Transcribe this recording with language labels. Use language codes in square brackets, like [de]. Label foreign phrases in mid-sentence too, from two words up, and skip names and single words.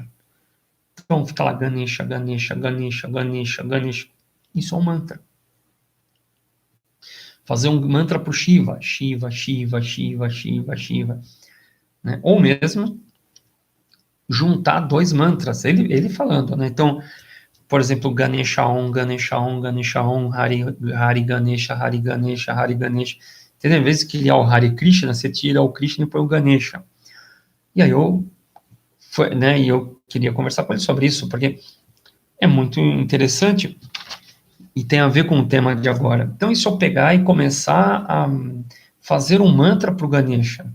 [pt] Então, fica lá, Ganesha, Ganesha, Ganesha, Ganesha, Ganesha. Isso é um mantra. Fazer um mantra para o Shiva, Shiva, Shiva, Shiva, Shiva, Shiva. Né? Ou mesmo juntar dois mantras, ele falando, né? Então, por exemplo, [sa] गणेश ॐ, गणेश ॐ, गणेश ॐ, हरि गणेश, हरि गणेश, हरि गणेश. [pt] Entendeu? Em vez de criar o Hare Krishna, você tira o Krishna e põe o Ganesha. E aí eu queria conversar com ele sobre isso, porque é muito interessante e tem a ver com o tema de agora. Então, e se eu pegar e começar a fazer um mantra para o Ganesha?